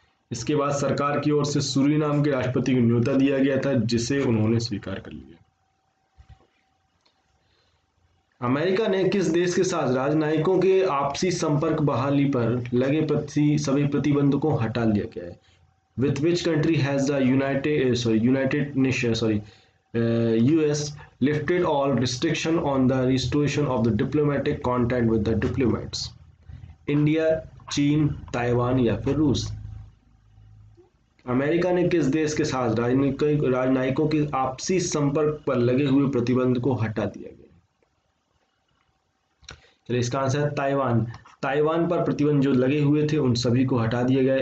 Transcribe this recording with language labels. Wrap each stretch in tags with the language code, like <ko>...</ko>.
<hi>इसके बाद सरकार की ओर से सूरीनाम के राष्ट्रपति को न्योता दिया गया था, जिसे उन्होंने स्वीकार कर लिया। अमेरिका ने किस देश के साथ राजनयिकों के आपसी संपर्क बहाली पर लगे सभी प्रतिबंधों को हटा लिया गया है?</hi> <en>With which country has the United Nations US lifted all restriction on the restoration of the diplomatic contact with the diplomats?</en> <hi>India, चीन, ताइवान या फिर रूस? अमेरिका ने किस देश के साथ राजनयिकों के आपसी संपर्क पर लगे हुए प्रतिबंध को हटा दिया गया? चलिए इसका आंसर है ताइवान। ताइवान पर प्रतिबंध जो लगे हुए थे उन सभी को हटा दिया गया।</hi>